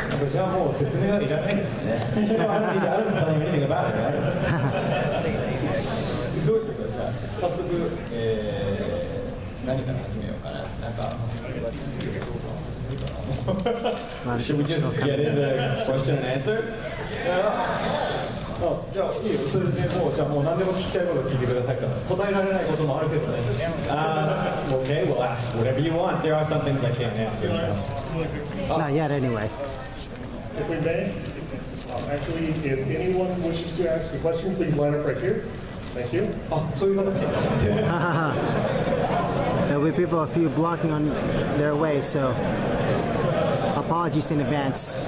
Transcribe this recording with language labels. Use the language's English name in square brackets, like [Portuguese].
[Japanese] じゃあもう説明はいらないですね。 [English] So I don't need to tell you anything about it, right? [Japanese] どうしようか、じゃあ早速、何から始めようかな。なんか。 [English] Should we just get into question and answer? [Japanese] じゃあいいよ。それでもうじゃあもう何でも聞きたいことを聞いてくださいから。答えられないこともあるけどね。 [English] Okay, we'll ask whatever you want. There are some things I can't answer. Not yet, anyway. If we may, actually, if anyone wishes to ask a question, please line up right here. Thank you. There'll be people, a few blocking on their way, so apologies in advance.